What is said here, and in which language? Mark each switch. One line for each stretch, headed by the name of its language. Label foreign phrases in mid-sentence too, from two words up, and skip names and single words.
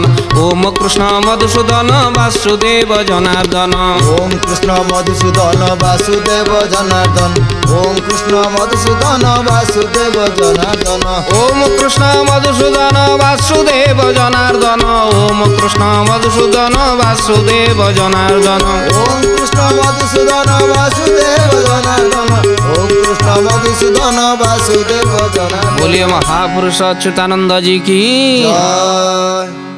Sanskrit: ଓମ କୃଷ୍ଣ ମଧୁସୂଦନ ବାସୁଦେବ ଜନାର୍ଦ୍ଦନ। ଓମ୍ କୃଷ୍ଣ ମଧୁସୂଦନ ବାସୁଦେବ ଜନାର୍ଦ୍ଦନ। ଓମ୍ କୃଷ୍ଣ ମଧୁସୂଦନ ବାସୁଦେବ ଜନାର୍ଦ୍ଦନ। ଓମ କୃଷ୍ଣ ମଧୁସୂଦନ ବାସୁଦେବ ଜନାର୍ଦ୍ଦନ। ଓମ କୃଷ୍ଣ ମଧୁସୂଦନ ବାସୁଦେବ ଜନାର୍ଦ୍ଦନ। ओम कृष्ण मधुसूदन वासुदेव जनार्दन। ओम कृष्ण मधुसूदन वासुदेव जनार्दन।
Hindi: बोलिए महापुरुष अच्युतानंद जी की जय।